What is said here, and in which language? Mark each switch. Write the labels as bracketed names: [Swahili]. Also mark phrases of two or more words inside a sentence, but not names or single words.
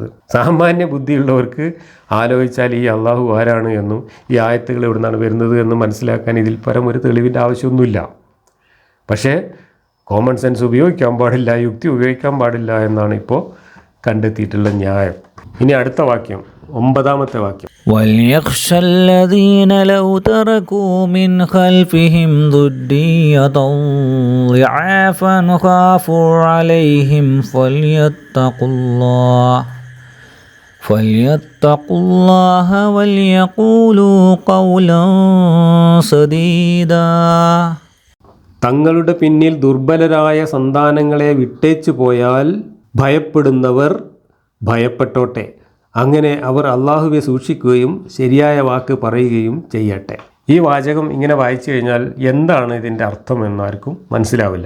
[Malayalam] സാമാന്യ ബുദ്ധിയുള്ളവർക്ക് ആലോചിച്ചാൽ ഈ അള്ളാഹു ആരാണ് എന്നും ഈ ആയത്തുകൾ എവിടെ നിന്നാണ് വരുന്നത് എന്നും മനസ്സിലാക്കാൻ ഇതിൽ പരം ഒരു തെളിവിൻ്റെ ആവശ്യമൊന്നുമില്ല. പക്ഷേ [English] common sense [Malayalam] ഉപയോഗിക്കാൻ പാടില്ല, യുക്തി ഉപയോഗിക്കാൻ പാടില്ല എന്നാണ് ഇപ്പോൾ കണ്ടെത്തിയിട്ടുള്ള ന്യായം. ഇനി അടുത്ത വാക്യം, 9-ാമത്തെ വാക്യം. [Arabic] وَلْيَخْشَ الَّذِينَ لَوْ تَرَكُوا مِنْ خَلْفِهِمْ ذُرِّيَّةً ضِعَافًا خَافُوا عَلَيْهِمْ فَلْيَتَّقُوا اللَّهَ وَلْيَقُولُوا قَوْلًا سَدീദًا. [Malayalam] തങ്ങളുടെ പിന്നിൽ ദുർബലരായ സന്താനങ്ങളെ വിട്ടേച്ചു പോയാൽ ഭയപ്പെടുന്നവർ ഭയപ്പെട്ടോട്ടെ. അങ്ങനെ അവർ അള്ളാഹുവെ സൂക്ഷിക്കുകയും ശരിയായ വാക്ക് പറയുകയും ചെയ്യട്ടെ. ഈ വാചകം ഇങ്ങനെ വായിച്ചു കഴിഞ്ഞാൽ എന്താണ് ഇതിൻ്റെ അർത്ഥം എന്നാർക്കും മനസ്സിലാവില്ല.